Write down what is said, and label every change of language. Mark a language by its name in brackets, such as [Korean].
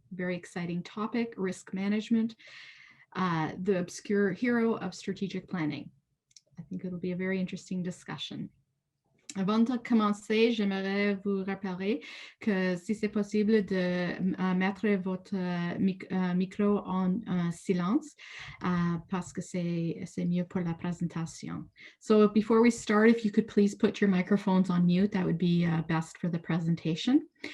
[English] Very exciting topic, risk management, the obscure hero of strategic planning. I think it'll be a very interesting discussion. [French] Avant de commencer, j'aimerais vous rappeler que si c'est possible de mettre votre micro en silence parce que c'est mieux pour la présentation. [English] So before we start, if you could please put your microphones on mute, that would be best for the presentation.